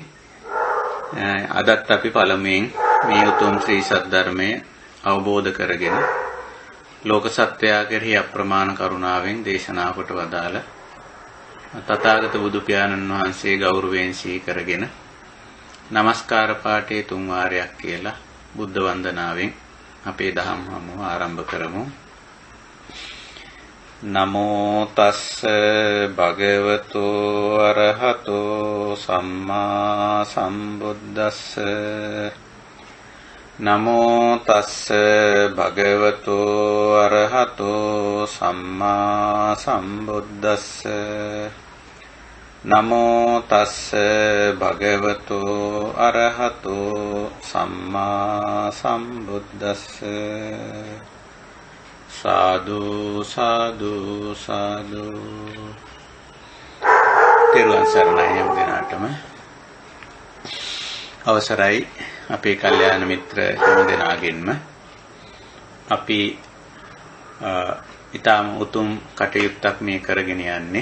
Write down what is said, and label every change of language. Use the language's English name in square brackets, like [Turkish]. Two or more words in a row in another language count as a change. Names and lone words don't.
[Sinhala] අදත් අපි පළමුවෙන් මේ උතුම් ශ්‍රී සද්ධර්මය අවබෝධ කරගෙන ලෝක සත්වයා කෙරෙහි අප්‍රමාණ කරුණාවෙන් දේශනා කොට වදාළ තථාගත බුදු පියාණන් වහන්සේ ගෞරවයෙන් සිහි කරගෙන নমස්කාර පාඨයේ 3 වාරයක් කියලා බුද්ධ වන්දනාවෙන් අපේ දහම් හමුව ආරම්භ කරමු. [Pali] නමෝ තස්ස භගවතු අරහතෝ සම්මා සම්බුද්දස්ස. නමෝ තස්ස භගවතු අරහතෝ සම්මා සම්බුද්දස්ස. නමෝ තස්ස භගවතු අරහතෝ සම්මා සම්බුද්දස්ස. සාදු සාදු සාදු. [Sinhala] තෙරුවන් සරණයි හැම දිනාටම. අවසරයි අපේ කල්යාණ මිත්‍ර හැම දෙනාගෙන්ම. අපි ඊටම උතුම් කටයුත්තක් මේ කරගෙන යන්නේ.